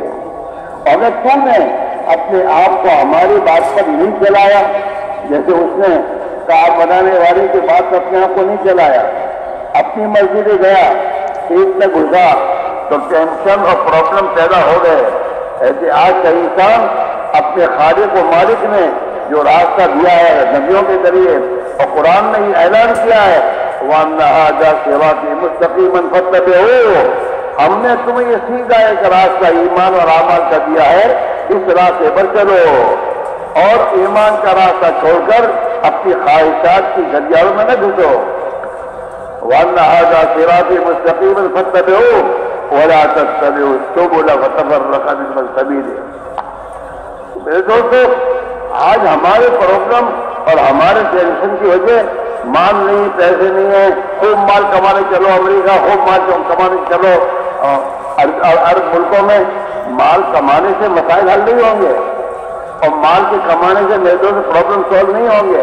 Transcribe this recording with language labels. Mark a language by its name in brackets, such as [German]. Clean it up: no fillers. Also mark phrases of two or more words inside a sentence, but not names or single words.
[Urdu] اگر تو نے اپنے آپ کو ہماری بات پر نہیں چلایا، جیسے اس نے کار بنانے والے کی بات پر اپنے آپ کو نہیں چلایا، اپنی مرضی سے گیا، کھیت میں گھسا، تو ٹینشن اور پرابلم پیدا ہو گئے. ایسے آج کا انسان اپنے خالق و مالک نے جو راستہ دیا ہے نبیوں کے ذریعے اور قرآن نے ہی اعلان کیا ہے, [Arabic] وأن هذا صراطي مستقيما فاتبعوه, [Urdu] ہم نے تمہیں یہ سیدھا ایک راستہ ایمان اور عمل کا دیا ہے، اس راستے پر چلو اور ایمان کا راستہ چھوڑ کر اپنی خواہشات کی گلیاروں میں نہ گھسو. [Arabic] وأن هذا صراطي مستقيما فاتبعوه ولا تتبعوا السبل فتفرق بكم عن سبيله. [Urdu] میرے دوستو آج ہمارے پرابلم اور ہمارے ٹینشن کی وجہ مال نہیں، پیسے نہیں ہے، خوب مال کمانے چلو امریکہ، خوب مال کمانے چلو عرب ملکوں میں، مال کمانے سے مسائل حل نہیں ہوں گے اور مال کے کمانے سے میرے دوست [English] problem solve [Urdu] نہیں ہوں گے.